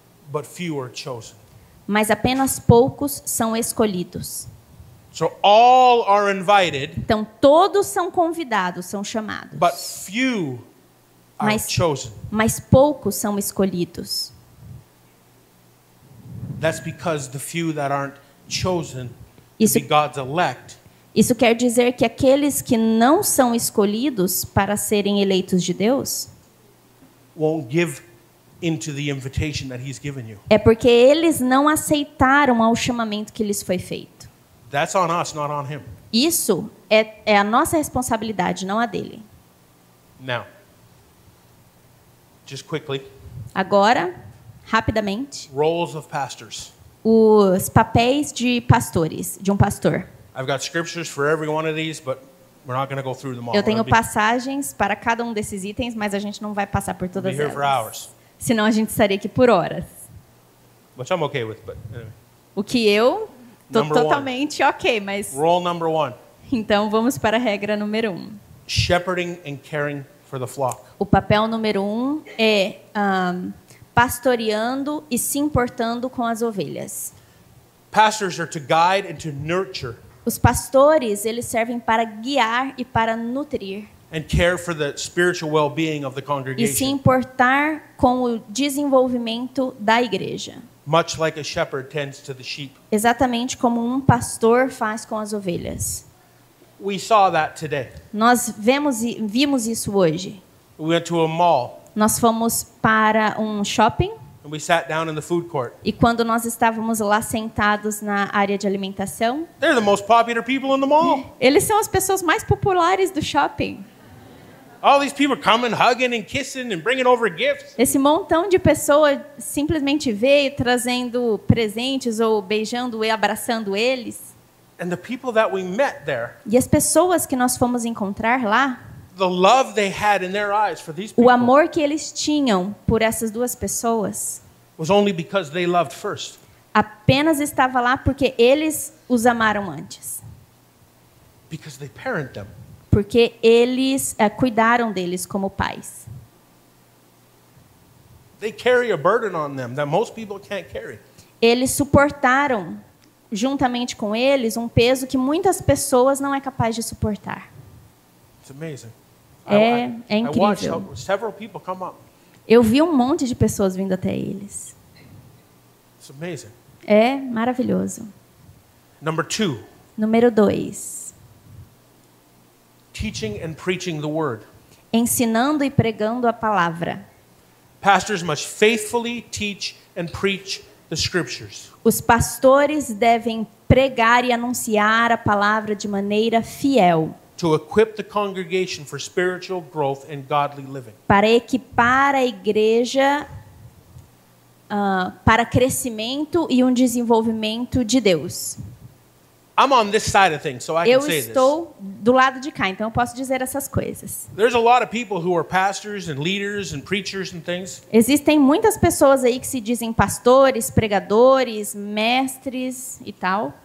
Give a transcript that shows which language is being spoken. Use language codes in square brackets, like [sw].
[en] But few are chosen. [pt] Mas apenas poucos são escolhidos. [en] So all are invited, [pt] Então todos são convidados, são chamados. [en] but few are [pt] Mas- [en] chosen. [pt] Mas poucos são escolhidos. [en] That's because the few that aren't chosen to [pt] Isso, [en] be God's elect [pt] isso quer dizer que aqueles que não são escolhidos para serem eleitos de Deus [en] won't give into the invitation that He's given you. [pt] é porque eles não aceitaram ao chamamento que lhes foi feito. [en] That's on us, not on Him. [pt] Isso é a nossa responsabilidade, não a dele. [en] Now, just quickly, [pt] Agora, rapidamente, [en] roles of pastors. [pt] os papéis de pastores, de um pastor. [en] I've got scriptures for every one of these, but we're not going to go through them all. [pt] Eu tenho [en] We'll be [pt] passagens para cada um desses itens, mas a gente não vai passar por todas [en] here for [pt] elas. [en] hours, [pt] Senão a gente estaria aqui por horas. [en] which I'm okay with, but anyway. [pt] O que eu estou [en] Number one. [pt] totalmente ok, mas [en] Role number 1, [pt] então vamos para a regra número 1. [en] shepherding and caring for the flock. [pt] O papel número 1 é pastoreando e se importando com as ovelhas. [en] Pastors are to guide and to nurture [pt] Os pastores, eles servem para guiar e para nutrir [en] and care for the spiritual well-being of the [pt] e se [en] congregation, [pt] importar com o desenvolvimento da igreja. [en] much like a shepherd tends to the sheep. [pt] Exatamente como um pastor faz com as ovelhas. [en] We saw that today. [pt] Nós vimos isso hoje. [en] We went to a mall [pt] Nós fomos para um shopping [en] and we sat down in the food court. [pt] E quando nós estávamos lá sentados na área de alimentação, [en] They're the most popular people in the mall. [pt] eles são as pessoas mais populares do shopping. [en] All these people coming, hugging and kissing and bringing over gifts. [pt] Esse montão de pessoas simplesmente veio trazendo presentes ou beijando e abraçando eles. [en] And the people that we met there, [pt] E as pessoas que nós fomos encontrar lá, [en] the love they had in their eyes for these [pt] o [en] people [pt] amor que eles tinham por essas duas pessoas [en] was only because they loved first. [pt] apenas estava lá porque eles os amaram antes. [en] Because they parent them. [pt] Porque eles cuidaram deles como pais. [en] They carry a burden on them that most people can't carry. [pt] Eles suportaram, juntamente com eles, um peso que muitas pessoas não é capaz de suportar. [en] It's amazing. [pt] É [en] I watched [pt] incrível. [en] several people come up. [pt] Eu vi um monte de pessoas vindo até eles. [en] It's amazing. [pt] É maravilhoso. [en] Number 2, [pt] Número 2. [en] teaching and preaching the word. [pt] Ensinando e pregando a palavra. [en] Pastors must faithfully teach and preach the scriptures. [pt] Os pastores devem pregar e anunciar a palavra de maneira fiel, [en] To equip the congregation for spiritual growth and godly living. [pt] para equipar a igreja para crescimento e um desenvolvimento de Deus. [en] I'm on this side of things, so I can [pt] Eu [en] say this. [pt] estou do lado de cá, então eu posso dizer essas coisas. [en] There's a lot of people who are pastors and leaders and preachers and things, [pt] Existem muitas pessoas aí que se dizem pastores, pregadores, mestres e tal,